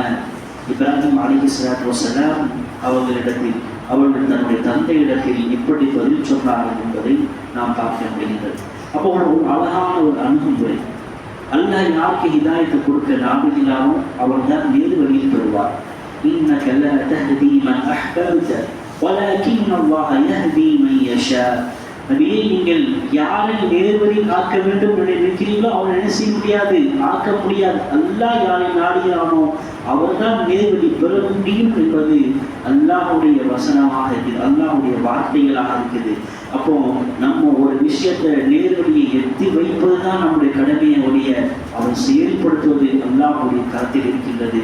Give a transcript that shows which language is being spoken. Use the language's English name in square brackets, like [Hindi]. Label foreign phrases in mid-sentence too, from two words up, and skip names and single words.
[Tamil] இப்ராஹிம் [Arabic] عليه الصلاة والسلام [Tamil] அவர்களிடத்தில், அவர்கள் தன்னுடைய தந்தையிடத்தில் எப்படி பதில் சொன்னார்கள் என்பதை நாம் பார்க்க முடிகிறது. அப்போ ஒரு அழகான ஒரு அணுகுமுறை. அல்லாஹ் யாருக்கு ஹிதாயத்தை கொடுக்க நாடுகிறாரோ அவர் தான் நேரு வழியில் பெறுவார். [Arabic] إنك لا تهدي من أحببت ولكن الله يهدي من يشاء. [Tamil] நபியே, நீங்கள் யாரை நேர்வழியில் ஆக்க வேண்டும் என்று நினைக்கிறீங்களோ அவரை என்ன செய்ய முடியாது, ஆக்க முடியாது. அல்லாஹ் யாரை நாடுகிறானோ அவர்தான் நேர்வழி பெற முடியும் என்பது அல்லாஹ்வுடைய வசனமாக இருக்குது, அல்லாஹ்வுடைய வார்த்தைகளாக இருக்குது. அப்போ நம்ம ஒரு விஷயத்தை நேர்வழியை எத்தி வைப்பதுதான் நம்முடைய கடமையுடைய அவன் செயல்படுத்துவது அல்லாஹ்வுடைய கருத்தில் இருக்கின்றது.